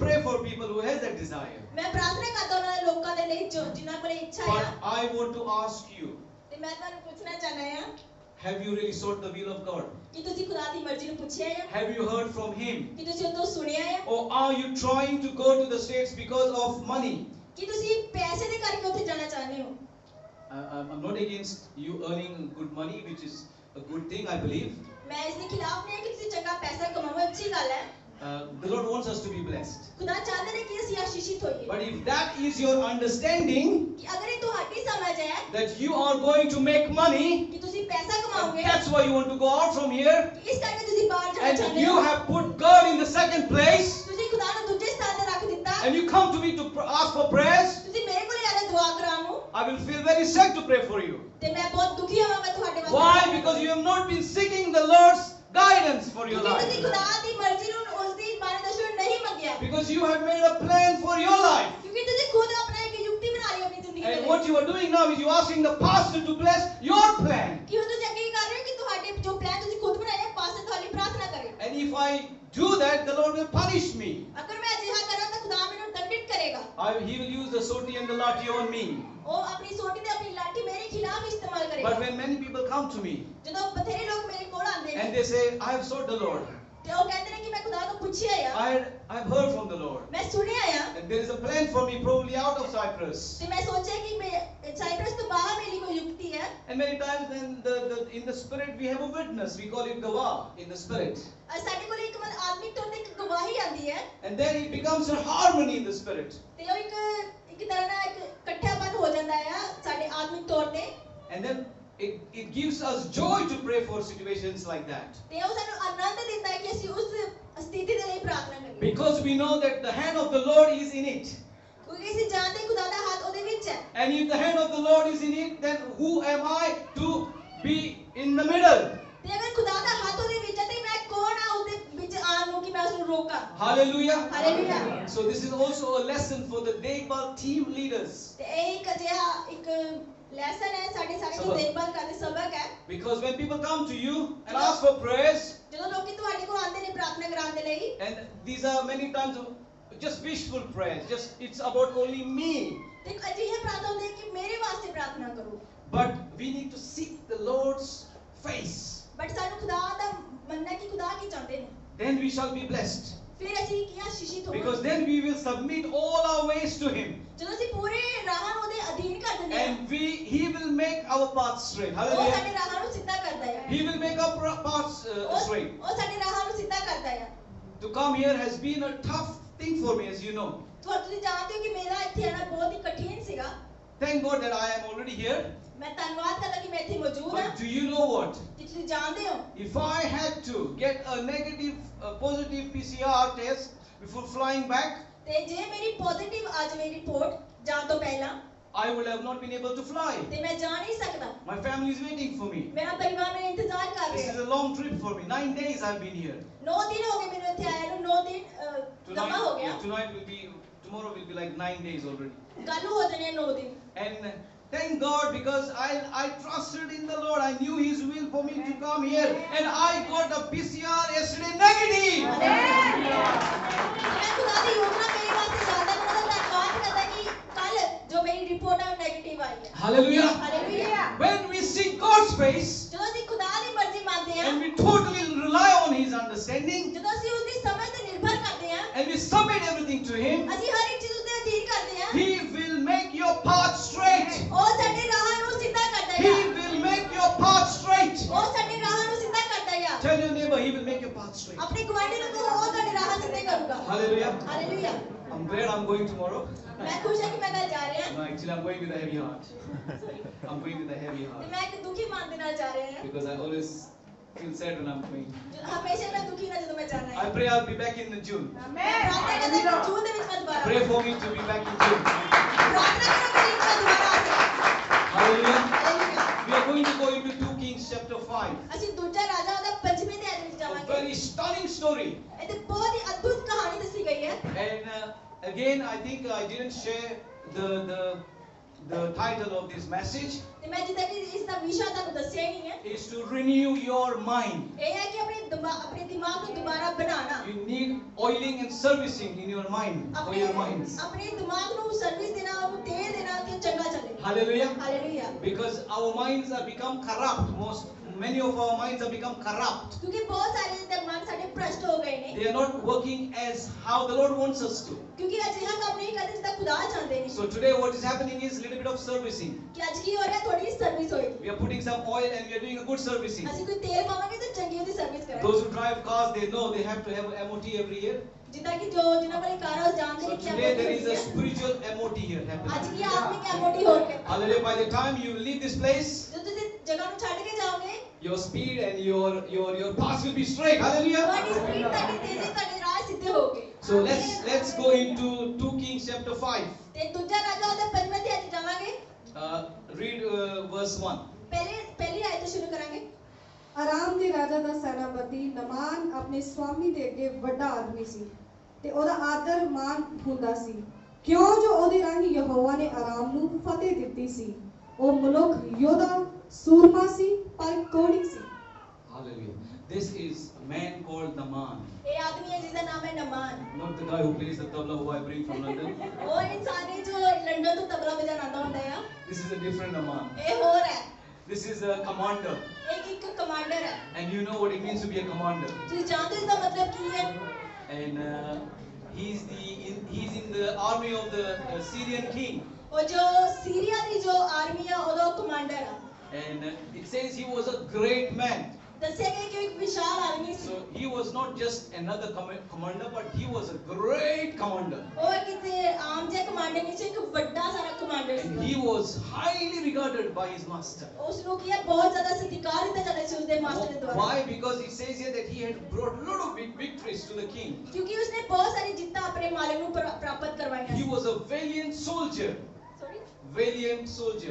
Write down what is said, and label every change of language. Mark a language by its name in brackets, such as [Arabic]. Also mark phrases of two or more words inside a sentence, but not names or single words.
[English] pray for people who has that desire. [Punjabi] ਮੈਂ ਪ੍ਰਾਰਥਨਾ ਕਰਦਾ ਉਹਨਾਂ ਦੇ ਲੋਕਾਂ ਦੇ ਲਈ ਜਿਨ੍ਹਾਂ ਕੋਲ ਇਹ ਇੱਛਾ [English] But [Punjabi] ਆ [English] I want to ask you, [Punjabi] ਤੇ ਮੈਂ ਤੁਹਾਨੂੰ ਪੁੱਛਣਾ ਚਾਹਨਾ ਆ [English] have you really sought the will of God? [Punjabi] ਕਿ ਤੁਸੀਂ ਖੁਦਾ ਦੀ ਮਰਜ਼ੀ ਨੂੰ ਪੁੱਛਿਆ ਆ [English] Have you heard from Him? [Punjabi] ਕਿ ਤੁਸੀਂ ਉਹ ਤੋਂ ਸੁਣਿਆ ਆ [English] Or are you trying to go to the States because of money? [Punjabi] ਕਿ ਤੁਸੀਂ ਪੈਸੇ ਦੇ ਕਰਕੇ ਉੱਥੇ ਜਾਣਾ ਚਾਹੁੰਦੇ ਹੋ [English] I'm not against you earning good money, which is a good thing, I believe. [Punjabi] ਮੈਂ ਇਸ ਦੇ ਖਿਲਾਫ ਨਹੀਂ ਹਾਂ ਕਿ ਤੁਸੀਂ ਚੰਗਾ ਪੈਸਾ ਕਮਾਓ ਅੱਛੀ ਗੱਲ ਹੈ [English] The Lord wants us to be blessed. [Punjabi] ਖੁਦਾ ਚਾਹੁੰਦੇ ਨੇ ਕਿ ਅਸੀਂ ਆਸ਼ੀਸ਼ਿਤ ਹੋਈਏ [English] But if that is your understanding, [Punjabi] ਕਿ ਅਗਰ ਇਹ ਤੁਹਾਡੀ ਸਮਝ ਹੈ [English] that you are going to make money, [Punjabi] ਕਿ ਤੁਸੀਂ ਪੈਸਾ ਕਮਾਓਗੇ [English] that's why you want to go out from here, [Punjabi] ਇਸ ਕਰਕੇ ਤੁਸੀਂ ਬਾਹਰ ਜਾਣਾ [English] and [Punjabi] ਚਾਹੁੰਦੇ [English] you [Punjabi] ਹੋ [English] have put God in the second place, [Punjabi] ਤੁਸੀਂ ਖੁਦਾ ਨੂੰ ਦੂਜੇ ਸਥਾਨ ਤੇ ਰੱਖ ਦਿੱਤਾ [English] and you come to me to ask for prayers, [Punjabi] ਤੁਸੀਂ ਮੇਰੇ ਕੋਲ ਆਏ ਦੁਆ ਕਰਾਉਣ ਨੂੰ [English] I will feel very sad to pray for you. [Punjabi] ਤੇ ਮੈਂ ਬਹੁਤ ਦੁਖੀ ਹੋਵਾਂਗਾ ਤੁਹਾਡੇ ਵਾਸਤੇ [English] Why? Because you have not been seeking the Lord's guidance for your [Punjabi] ਕਿਉਂਕਿ ਤੁਸੀਂ [English] life. [Punjabi] ਖੁਦਾ ਦੀ ਮਰਜ਼ੀ ਨੂੰ ਉਸ ਦੀ ਮਾਰਗਦਰਸ਼ਨ ਨਹੀਂ ਮੰਗਿਆ [English] Because you have made a plan for your life. [Punjabi] ਕਿਉਂਕਿ ਤੁਸੀਂ ਖੁਦ ਆਪਣਾ ਇੱਕ ਯੁਕਤੀ ਬਣਾ ਲਈ ਆਪਣੀ ਜ਼ਿੰਦਗੀ ਦੇ [English] And [Punjabi] ਲਈ [English] what you are doing now is you are asking the pastor to bless your plan. [Punjabi] ਕਿ ਹੁਣ ਤੁਸੀਂ ਅੱਗੇ ਕੀ ਕਰ ਰਹੇ ਹੋ ਕਿ ਤੁਹਾਡੇ ਜੋ ਪਲਾਨ ਤੁਸੀਂ ਖੁਦ ਬਣਾਏ ਹੈ ਪਾਸੇ ਤੁਹਾਡੀ ਪ੍ਰਾਰਥਨਾ ਕਰੇ [English] And if I do that, the Lord will punish me. [Punjabi] ਅਗਰ ਮੈਂ ਅਜਿਹਾ ਕਰਾਂ ਤਾਂ ਖੁਦਾ ਮੈਨੂੰ ਦੰਡਿਤ ਕਰੇਗਾ [English] He will use the soti and the lati on me. [Punjabi] ਉਹ ਆਪਣੀ ਸੋਟੀ ਤੇ ਆਪਣੀ ਲਾਠੀ ਮੇਰੇ ਖਿਲਾਫ ਇਸਤੇਮਾਲ ਕਰੇਗਾ [English] But when many people come to me [Punjabi] ਜਦੋਂ ਬਥੇਰੇ ਲੋਕ ਮੇਰੇ ਕੋਲ ਆਉਂਦੇ ਨੇ [English] and they say, I have sought the Lord, [Punjabi] ਤੇ ਉਹ ਕਹਿੰਦੇ ਨੇ ਕਿ ਮੈਂ ਖੁਦਾ ਤੋਂ ਪੁੱਛਿਆ ਆ [English] I've heard from the Lord, [Punjabi] ਮੈਂ ਸੁਣਿਆ ਆ [English] and there is a plan for me probably out of Cyprus. [Punjabi] ਤੇ ਮੈਂ ਸੋਚਿਆ ਕਿ ਮੈਂ ਸਾਈਪ੍ਰਸ ਤੋਂ ਬਾਹਰ ਮੇਰੇ ਲਈ ਕੋਈ ਯੁਕਤੀ ਹੈ [English] And many times then in the spirit we have a witness, we call it gawa in the spirit. [Punjabi] ਸਾਡੇ ਕੋਲ ਇੱਕ ਮਨ ਆਦਮਿਕ ਤੌਰ ਤੇ ਇੱਕ ਗਵਾਹੀ ਆਉਂਦੀ ਹੈ [English] And then it becomes a harmony in the spirit. [Punjabi] ਤੇ ਉਹ ਇੱਕ ਤਰ੍ਹਾਂ ਨਾਲ ਇੱਕ ਇਕੱਠਾਪਨ ਹੋ ਜਾਂਦਾ ਆ ਸਾਡੇ ਆਦਮਿਕ ਤੌਰ ਤੇ [English] And then it gives us joy to pray for situations like that. [Punjabi] ਤੇ ਉਹ ਸਾਨੂੰ ਆਨੰਦ ਦਿੰਦਾ ਹੈ ਕਿ ਅਸੀਂ ਉਸ ਸਥਿਤੀ ਦੇ ਲਈ ਪ੍ਰਾਰਥਨਾ ਕਰੀਏ [English] Because we know that the hand of the Lord is in it. [Punjabi] ਕਿਉਂਕਿ ਅਸੀਂ ਜਾਣਦੇ ਖੁਦਾ ਦਾ ਹੱਥ ਉਹਦੇ ਵਿੱਚ ਹੈ [English] And if the hand of the Lord is in it, then who am I to be in the middle? [Punjabi] ਤੇ ਅਗਰ ਖੁਦਾ ਦਾ ਹੱਥ ਉਹਦੇ ਵਿੱਚ ਹੈ ਤੇ ਮੈਂ ਕੌਣ ਆ ਉਹਦੇ ਵਿੱਚ ਆਉਣ ਨੂੰ ਕਿ ਮੈਂ ਉਸ ਨੂੰ ਰੋਕਾਂ [English] Hallelujah. Hallelujah. So this is also a lesson for the Dekbal team leaders. [Punjabi] ਤੇ ਇਹ ਇੱਕ ਅਜਿਹਾ ਇੱਕ ਲੈਸਨ ਹੈ ਸਾਡੇ ਸਾਰੇ ਜੋ ਦੇਖਭਾਲ ਕਰਦੇ ਸਬਕ ਹੈ [English] Because when people come to you and ask for prayers, [Punjabi] ਜਦੋਂ ਲੋਕੀ ਤੁਹਾਡੇ ਕੋਲ ਆਉਂਦੇ ਨੇ ਪ੍ਰਾਰਥਨਾ ਕਰਾਉਣ ਦੇ ਲਈ [English] and these are many times just wishful prayers, just it's about only me. [Punjabi] ਤੇ ਅਜਿਹੇ ਪ੍ਰਾਰਥਨਾ ਹੁੰਦੇ ਕਿ ਮੇਰੇ ਵਾਸਤੇ ਪ੍ਰਾਰਥਨਾ ਕਰੋ [English] But we need to seek the Lord's face. [Punjabi] ਬਟ ਸਾਨੂੰ ਖੁਦਾ ਦਾ ਮੰਨਣਾ ਕਿ ਖੁਦਾ ਕੀ ਚਾਹੁੰਦੇ ਨੇ [English] Then we shall be blessed. [Punjabi] ਫਿਰ ਅਸੀਂ ਕੀ ਆਸ਼ੀਸ਼ਿਤ ਹੋਵਾਂਗੇ [English] Because then we will submit all our ways to Him. [Punjabi] ਜਦੋਂ ਅਸੀਂ ਪੂਰੇ ਰਾਹਾਂ ਨੂੰ ਉਹਦੇ ਅਧੀਨ ਕਰ ਦਿੰਦੇ ਹਾਂ [English] And He will make our path straight. [Punjabi] ਉਹ ਸਾਡੇ [English] Hallelujah. [Punjabi] ਰਾਹਾਂ ਨੂੰ ਸਿੱਧਾ ਕਰਦਾ ਹੈ [English] He will make our paths straight. [Punjabi] ਉਹ ਸਾਡੇ ਰਾਹਾਂ ਨੂੰ ਸਿੱਧਾ ਕਰਦਾ ਹੈ [English] To come here has been a tough thing for me, as you know. [Punjabi] ਤੁਸੀਂ ਜਾਣਦੇ ਹੋ ਕਿ ਮੇਰਾ ਇੱਥੇ ਆਣਾ ਬਹੁਤ ਹੀ ਕਠਿਨ ਸੀਗਾ [English] Thank God that I am already here. [Punjabi] ਮੈਂ ਧੰਨਵਾਦ ਕਰਦਾ ਕਿ ਮੈਂ ਇੱਥੇ ਮੌਜੂਦ ਹਾਂ [English] But do you know what? [Punjabi] ਕਿ ਤੁਸੀਂ ਜਾਣਦੇ ਹੋ [English] If I had to get a negative, positive PCR test before flying back, [Punjabi] ਤੇ ਜੇ ਮੇਰੀ ਪੋਜ਼ਿਟਿਵ ਆ ਜਾਵੇ ਰਿਪੋਰਟ ਜਾਣ ਤੋਂ ਪਹਿਲਾਂ [English] I would have not been able to fly. [Punjabi] ਤੇ ਮੈਂ ਜਾ ਨਹੀਂ ਸਕਦਾ [English] My family is waiting for me. [Punjabi] ਮੇਰਾ ਪਰਿਵਾਰ ਮੇਰਾ ਇੰਤਜ਼ਾਰ ਕਰ [English] This [Punjabi] ਰਿਹਾ [English] is a long trip for me. 9 days I've been here. [Punjabi] 9 ਦਿਨ ਹੋ ਗਏ ਮੈਨੂੰ ਇੱਥੇ ਆਇਆ ਨੂੰ 9 ਦਿਨ ਜਮਾ ਹੋ ਗਿਆ [English] Tomorrow will be like 9 days already. [Punjabi] ਕੱਲ ਹੋ ਜਾਣੇ 9 ਦਿਨ [English] And thank God because I trusted in the Lord. I knew His will for me to come here. And I got a PCR yesterday negative. [Punjabi] ਮੈਂ ਖੁਦਾ ਦੀ ਯੋਜਨਾ ਮੇਰੇ ਵਾਸਤੇ ਜ਼ਿਆਦਾ ਬੜਾ ਧੰਨਵਾਦ ਕਰਦਾ ਕਿ ਕੱਲ ਜੋ ਮੇਰੀ ਰਿਪੋਰਟ ਆ ਨੈਗੇਟਿਵ ਆਈ ਹੈ [English] Hallelujah. [Punjabi] ਹਾਲੇਲੂਇਆ [English] When we seek God's face [Punjabi] ਜਦੋਂ ਅਸੀਂ ਖੁਦਾ ਦੀ ਮਰਜ਼ੀ ਮੰਨਦੇ ਹਾਂ [English] and we totally rely on His understanding [Punjabi] ਜਦੋਂ ਅਸੀਂ ਉਸ ਦੀ ਸਮਝ ਤੇ ਨਿਰਭਰ ਕਰਦੇ ਹਾਂ [English] and we submit everything to Him, [Punjabi] ਅਸੀਂ ਹਰ ਇੱਕ ਚੀਜ਼ ਉੱਤੇ ਅਧੀਨ ਕਰਦੇ ਹਾਂ [English] He will make your path straight. [Punjabi] ਉਹ ਸਾਡੇ ਰਾਹਾਂ ਨੂੰ ਸਿੱਧਾ ਕਰਦਾ [English] He [Punjabi] ਹੈ [English] will make your path straight. [Punjabi] ਉਹ ਸਾਡੇ ਰਾਹਾਂ ਨੂੰ ਸਿੱਧਾ ਕਰਦਾ ਹੈ [English] Tell your neighbor, He will make your path straight. [Punjabi] ਆਪਣੇ ਗੁਆਂਢੀ ਨੂੰ ਕਹੋ ਉਹ ਤੁਹਾਡੇ ਰਾਹਾਂ ਸਿੱਧੇ ਕਰੂਗਾ [English] Hallelujah. [Punjabi] ਹਾਲੇਲੂਇਆ [English] I'm glad I'm going tomorrow. [Punjabi] ਮੈਂ ਖੁਸ਼ ਹਾਂ ਕਿ ਮੈਂ ਕੱਲ ਜਾ ਰਿਹਾ [English] No, actually, I'm going with a heavy heart. I'm going with a heavy [Punjabi] ਤੇ [English] heart [Punjabi] ਮੈਂ ਇੱਕ ਦੁਖੀ ਮਨ ਦੇ ਨਾਲ ਜਾ ਰਿਹਾ ਹਾਂ [English] because I always feel sad when I'm going. [Punjabi] ਹਮੇਸ਼ਾ ਮੈਂ ਦੁਖੀ ਨਾ ਜਦੋਂ ਮੈਂ ਜਾਣਾ ਹੈ [English] I pray I'll be back in June. [Punjabi] ਮੈਂ ਪ੍ਰਾਰਥਨਾ ਕਰਦਾ ਕਿ ਜੂਨ ਦੇ ਵਿੱਚ ਮੈਂ ਦੁਬਾਰਾ [English] Pray for me to be back in June. [Punjabi] ਪ੍ਰਾਰਥਨਾ ਕਰੋ ਕਿ ਮੈਂ ਦੁਬਾਰਾ ਆ ਸਕਾਂ [English] Hallelujah. [Punjabi] ਹਾਲੇਲੂਇਆ [English] We are going to go into 2 Kings chapter 5. [Punjabi] ਅਸੀਂ ਦੂਜਾ ਰਾਜਾ ਦਾ ਪੰਜਵੇਂ ਦੇ ਵਿੱਚ [English] A [Punjabi] ਜਾਵਾਂਗੇ [English] very stunning story. [Punjabi] ਇਹ ਤੇ ਬਹੁਤ ਹੀ ਅਦਭੁਤ ਕਹਾਣੀ ਦੱਸੀ ਗਈ ਹੈ [English] And again, I think I didn't share the the title of this message [Punjabi] ਤੇ ਮੈਂ ਜਿੱਦਾਂ ਕਿ ਇਸ ਦਾ ਵਿਸ਼ਾ ਤੁਹਾਨੂੰ ਦੱਸਿਆ ਹੀ ਨਹੀਂ ਹੈ, [English] is to renew your mind. [Punjabi] ਇਹ ਹੈ ਕਿ ਆਪਣੇ ਦਿਮਾਗ ਨੂੰ ਦੁਬਾਰਾ ਬਣਾਉਣਾ, [English] You need oiling and servicing in your mind, for your minds. [Punjabi] ਆਪਣੇ ਦਿਮਾਗ ਨੂੰ ਸਰਵਿਸ ਦੇਣਾ, ਉਹਨੂੰ ਤੇਲ ਦੇਣਾ ਕਿ ਉਹ ਚੰਗਾ ਚੱਲੇ। [English] Hallelujah. [Punjabi] ਹਾਲੇਲੂਇਆ। [English] Because our minds have become corrupt. Many of our minds have become corrupt. [Punjabi] ਕਿਉਂਕਿ ਬਹੁਤ ਸਾਰੇ ਦਿਮਾਗ ਸਾਡੇ ਭ੍ਰਸ਼ਟ ਹੋ ਗਏ ਨੇ, [English] They are not working as how the Lord wants us to. [Punjabi] ਕਿਉਂਕਿ ਅਜਿਹਾ ਕੰਮ ਨਹੀਂ ਕਰਦੇ ਜਿੱਦਾਂ ਖੁਦਾ ਚਾਹੁੰਦੇ ਨੇ। [English] So today what is happening is a little bit of servicing. [Punjabi] ਕਿ ਅੱਜ ਕੀ ਹੋ ਰਿਹਾ, ਥੋੜੀ ਸਰਵਿਸ ਹੋਏਗੀ। [English] We are putting some oil and we are doing a good servicing. [Punjabi] ਅਸੀਂ ਕੋਈ ਤੇਲ ਪਾਵਾਂਗੇ ਤਾਂ ਚੰਗੀ ਉਹਦੀ ਸਰਵਿਸ ਕਰਾਂਗੇ। [English] Those who drive cars, they know they have to have MOT every year. [Punjabi] ਜਿੱਦਾਂ ਕਿ ਜਿਨ੍ਹਾਂ ਕੋਲ ਕਾਰਾਂ ਜਾਣਦੇ [English] So [Punjabi] ਨੇ ਕਿ [English] today there is a spiritual MOT here [Punjabi] ਅੱਜ [English] happening. [Punjabi] ਕੀ ਆਤਮਿਕ ਐਮਓਟੀ ਹੋ ਰਿਹਾ। [English] Hallelujah. By the time you leave this place, [Punjabi] ਜਦੋਂ ਤੁਸੀਂ ਜਗ੍ਹਾ ਨੂੰ ਛੱਡ ਕੇ ਜਾਓਗੇ, [English] your speed and your path will be straight. Hallelujah. [Punjabi] ਤੁਹਾਡੀ ਸਪੀਡ, ਤੁਹਾਡੀ ਤੇਜ਼ੀ, ਤੁਹਾਡੇ ਰਾਹ ਸਿੱਧੇ ਹੋਗੇ। [English] So let's go into 2 Kings chapter 5. [Punjabi] ਤੇ ਦੂਜਾ ਰਾਜਾ ਉਹਦੇ 5ਵੇਂ ਅਧਿਆਇ 'ਚ ਜਾਵਾਂਗੇ। [English] Read verse 1. [Punjabi] ਪਹਿਲੀ ਆਇਤ ਤੋਂ ਸ਼ੁਰੂ ਕਰਾਂਗੇ। ਆਰਾਮ ਦੇ ਰਾਜਾ ਦਾ ਸੈਨਾਪਤੀ ਨਮਾਨ ਆਪਣੇ ਸਵਾਮੀ ਦੇ ਅੱਗੇ ਵੱਡਾ ਆਦਮੀ ਸੀ ਤੇ ਉਹਦਾ ਆਦਰ ਮਾਨ ਹੁੰਦਾ ਸੀ, ਕਿਉਂ ਜੋ ਉਹਦੇ ਰਾਹੀਂ ਯਹੋਵਾ ਨੇ ਆਰਾਮ ਨੂੰ ਫਤਿਹ ਦਿੱਤੀ ਸੀ। ਉਹ ਮਨੁੱਖ ਯੋਧਾ ਸੂਰਮਾ ਸੀ ਪਰ ਕੋੜੀ ਸੀ। [English] Hallelujah. This is a man called Naaman. [Punjabi] ਇਹ ਆਦਮੀ ਹੈ ਜਿਸਦਾ ਨਾਮ ਹੈ ਨਮਾਨ। [English] Not the guy who plays the tabla who I bring from London. [Punjabi] ਉਹ ਇਨਸਾਨ ਹੈ ਜੋ ਲੰਡਨ ਤੋਂ ਤਬਲਾ ਵਜਾਉਣ ਆਉਂਦਾ ਹੁੰਦਾ ਹੈ। [English] This is a different Naaman. [Punjabi] ਇਹ ਹੋਰ ਹੈ, [English] This is a commander. [Punjabi] ਇੱਕ ਕਮਾਂਡਰ ਹੈ। [English] And you know what it means to be a commander. [Punjabi] ਤੁਸੀਂ ਜਾਣਦੇ ਹੋ ਇਸਦਾ ਮਤਲਬ ਕੀ ਹੈ? [English] And he's in the army of the Syrian king. [Punjabi] ਉਹ ਜੋ ਸੀਰੀਆ ਦੀ ਜੋ ਆਰਮੀ ਹੈ ਉਹਦਾ ਕਮਾਂਡਰ ਹੈ। [English] And it says he was a great man. [Punjabi] ਦੱਸਿਆ ਗਿਆ ਕਿ ਉਹ ਇੱਕ ਵਿਸ਼ਾਲ ਆਦਮੀ ਸੀ। [English] So he was not just another commander, but he was a great commander. [Punjabi] ਉਹ ਕਿਤੇ ਆਮ ਜਿਹਾ ਕਮਾਂਡਰ ਨਹੀਂ ਸੀ, ਇੱਕ ਵੱਡਾ ਸਾਰਾ ਕਮਾਂਡਰ [English] And [Punjabi] ਸੀ। [English] he was highly regarded by his master. [Punjabi] ਉਸ ਨੂੰ ਕੀ ਹੈ, ਬਹੁਤ ਜ਼ਿਆਦਾ ਸਤਿਕਾਰ ਦਿੱਤਾ ਜਾਂਦਾ ਸੀ ਉਸਦੇ ਮਾਸਟਰ ਦੇ ਦੁਆਰਾ। [English] Why? Because it says here that he had brought a lot of big victories to the king. [Punjabi] ਕਿਉਂਕਿ ਉਸਨੇ ਬਹੁਤ ਸਾਰੀ ਜਿੱਤਾਂ ਆਪਣੇ ਮਾਲਕ ਨੂੰ ਪ੍ਰਾਪਤ ਕਰਵਾਈਆਂ [English] He [Punjabi] ਸੀ। [English] was a valiant soldier. Sorry? Valiant soldier.